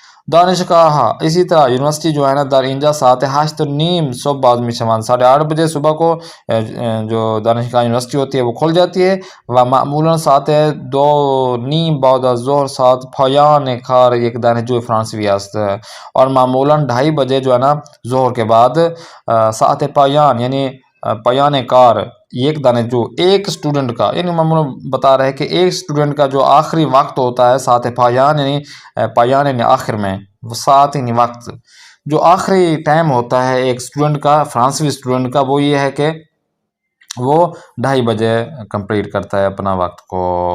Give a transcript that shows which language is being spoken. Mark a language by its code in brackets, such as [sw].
[fa] دانشگاہ [ur] اسی طرح یونیورسٹی جو ہے نا [fa] در اینجا ساعت 8 نیم صبح بعد می شوند. [ur] 8:30 بجے صبح کو جو دانشگاہ یونیورسٹی ہوتی ہے وہ کھل جاتی ہے. [fa] و معمولاً ساعت 2 نیم بعد از ظهر ساعت پایان کار یک دانشجو فرانسوی است. [ur] اور معمولاً 2:30 بجے جو ہے نا ظہر کے بعد ساعت پایان یعنی پایان کار ایک دانشجو ایک اسٹوڈنٹ کا، یعنی معمولاً بتا رہے کہ ایک اسٹوڈنٹ کا جو آخری وقت ہوتا ہے ساعت پایان یعنی پایان یعنی آخر میں، وہ ساعت یعنی وقت، جو آخری ٹائم ہوتا ہے ایک اسٹوڈنٹ کا، فرانسوی اسٹوڈنٹ کا، وہ یہ ہے کہ وہ 2:30 بجے کمپلیٹ کرتا ہے اپنا وقت کو.